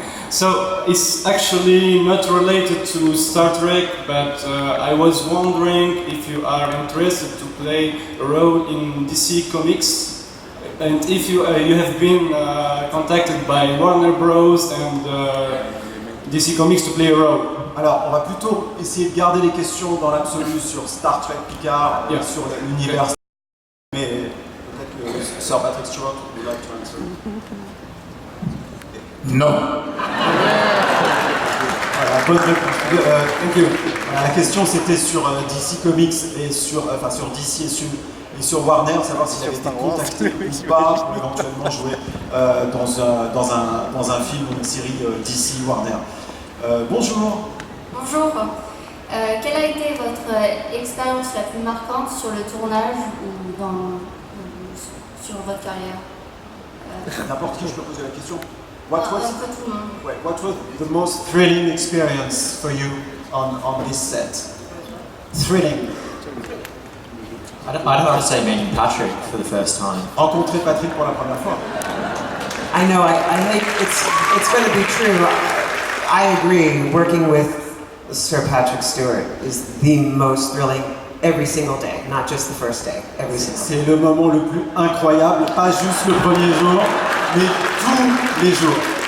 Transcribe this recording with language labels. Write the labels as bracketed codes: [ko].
[en] So it's actually not related to Star Trek, but I was wondering if you are interested to play a role in DC Comics, and if you have been contacted by Warner Bros. And DC Comics to play a role. [fr] Alors, on va plutôt essayer de garder les questions dans l'absolu sur Star Trek Picard, sur l'univers. Mais peut-être que Sir Patrick Stewart [en] would like to answer. No. [fr] Voilà, bonne réponse. [en] Thank you. [fr] La question c'était sur DC Comics et sur DC et sur Warner, savoir s'il avait été contacté ou pas pour éventuellement jouer dans un film ou une série DC Warner. Bonjour. Bonjour. Quelle a été votre expérience la plus marquante sur le tournage ou sur votre carrière? N'importe qui, je peux poser la question. [en] What was the most thrilling experience for you on this set? Thrilling. I'd have to say meeting Patrick for the first time. [fr] Rencontrer Patrick pour la première fois. [en] I know. I think it's going to be true. I agree. Working with Sir Patrick Stewart is the most thrilling every single day, not just the first day. Every single day. [fr] C'est le moment le plus incroyable, pas juste le premier jour, mais tous les jours.